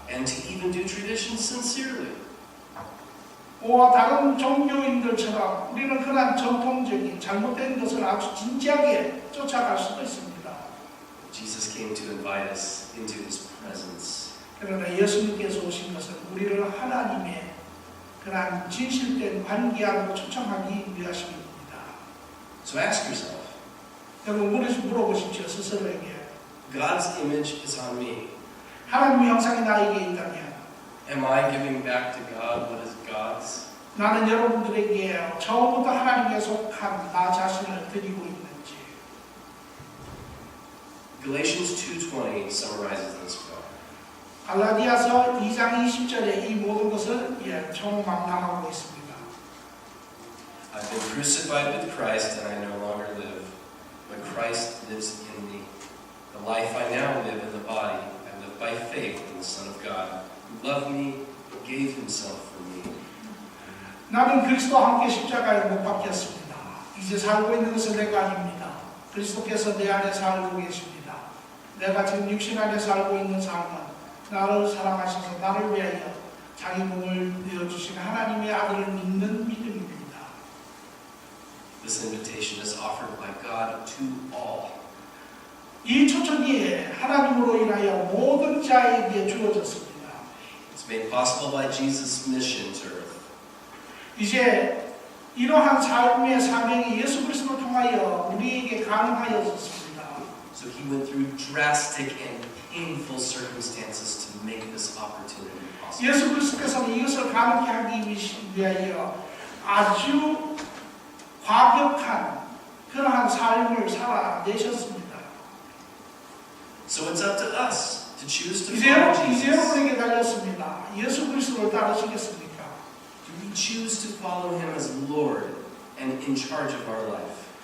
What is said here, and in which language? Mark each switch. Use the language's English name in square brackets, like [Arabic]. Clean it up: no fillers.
[English] And to even do traditions sincerely. [Korean] 와 다른 종교인들처럼 우리는 그런 전통적인 잘못된 것을 아주 진지하게 쫓아갈 수도 있습니다. [English] Jesus came to invite us into His presence. [Korean] 그러나 예수님께서 오신 것은 우리를 하나님의 그런 진실된 관계 안으로 초청하기 위하심입니다. [English] So ask yourself, [Korean] 여러분 물어보십시오 스스로에게. [English] God's image is on me. [Korean] 하나님의 형상이 나에게 있다면 [English] Am I giving back to God what is God's? [Korean] 나는 여러분들에게 처음부터 하나님께 속한 나 자신을 드리고 있는지. [English] Galatians 2:20 summarizes this well. [Korean] 갈라디아서 2장 20절에 이 모든 것을 총망라하고 있습니다. [English] I've been crucified with Christ and I no longer live, but Christ lives in me. The life I now live in the body, I live by faith in the Son of God, who loved me and gave Himself for me. [Korean] 나는 그리스도와 함께 십자가에 못 박혔습니다. 이제 살고 있는 것은 내가 아닙니다. 그리스도께서 내 안에 살고 계십니다. 내가 지금 육신 안에 살고 있는 삶은 나를 사랑하셔서 나를 위하여 자기 몸을 내어주신 하나님의 아들을 믿는 믿음입니다. [English] This invitation is offered by God to all. [Korean] 이 초청이 하나님으로 인하여 모든 자에게 주어졌습니다. [English] It's made possible by Jesus' mission to earth. [Korean] 이제 이러한 삶의 사명이 예수 그리스도를 통하여 우리에게 가능하여졌습니다. [English] So He went through drastic and painful circumstances to make this opportunity possible. [Korean] 예수 그리스도께서는 이것을 가능케 하기 위하여 아주 과격한 그러한 삶을 살아내셨습니다. [English] So it's up to us to choose to [Korean] 이제 [English] follow Jesus. [Korean] 여러분에게 달렸습니다. 예수 그리스도를 따르시겠습니까? [English] Do we choose to follow Him as Lord and in charge of our life?